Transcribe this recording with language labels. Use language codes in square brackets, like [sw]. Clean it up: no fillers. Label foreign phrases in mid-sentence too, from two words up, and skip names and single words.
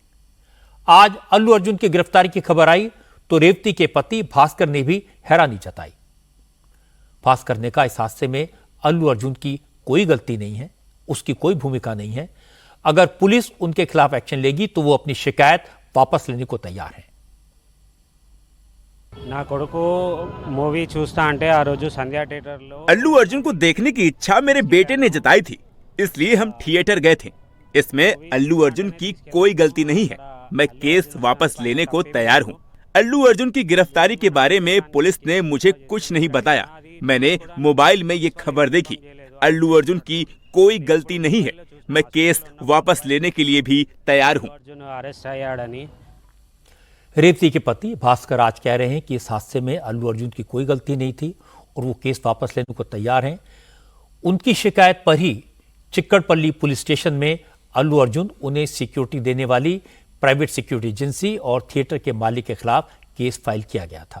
[hi] आज अल्लू अर्जुन की गिरफ्तारी की खबर आई तो रेवती के पति भास्कर ने भी हैरानी जताई। भास्कर ने कहा, इस हादसे में अल्लू अर्जुन की कोई गलती नहीं है, उसकी कोई भूमिका नहीं है। अगर पुलिस उनके खिलाफ एक्शन लेगी तो वो अपनी शिकायत वापस लेने को तैयार है। [te] నా కొడుకు మూవీ చూస్తా అంటే ఆ రోజు సంధ్యా థియేటర్లో [hi] अल्लू अर्जुन को देखने की इच्छा मेरे बेटे ने जताई थी, इसलिए हम थिएटर गए थे। इसमें अल्लू अर्जुन की कोई गलती नहीं है। मैं केस वापस लेने को तैयार हूँ। अल्लू अर्जुन की गिरफ्तारी के बारे में पुलिस ने मुझे कुछ नहीं बताया। मैंने मोबाइल में ये खबर देखी। अल्लू अर्जुन की कोई गलती नहीं है। मैं केस वापस लेने के लिए भी तैयार हूँ। [te] అర్జున్ అరెస్ట్ అయ్యాడని [hi] रेवती के पति भास्कर आज कह रहे हैं कि इस हादसे में अल्लू अर्जुन की कोई गलती नहीं थी और वो केस वापस लेने को तैयार हैं। उनकी शिकायत पर ही चिक्कड़पल्ली [en] police station [hi] में अल्लू अर्जुन उन्हें सिक्योरिटी देने वाली [en] private security agency [hi] और थिएटर के मालिक के खिलाफ [en] case file [hi] किया गया था।